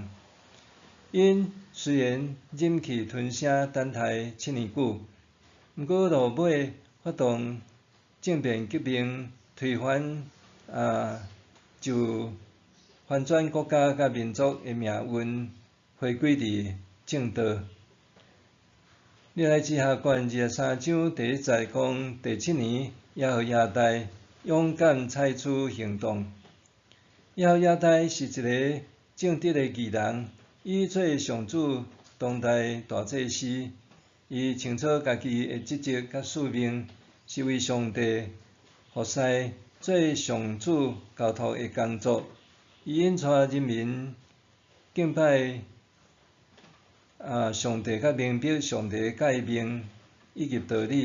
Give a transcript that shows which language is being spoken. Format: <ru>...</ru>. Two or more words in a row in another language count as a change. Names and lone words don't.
<nan>因虽然忍气吞声等待7年久，毋过落尾发动政变革命，推翻就翻转国家甲民族的命运，回归伫正道。历代志下卷23章第1节讲，第7年，耶和亚大勇敢采取行动。耶和亚大是一个正直的义人，伊做上主当代大祭司，伊清楚家己的职责甲使命，是为上帝服侍，做上主交托的工作。伊引带人民敬拜上帝，甲明白上帝的诫命以及道理。</nan>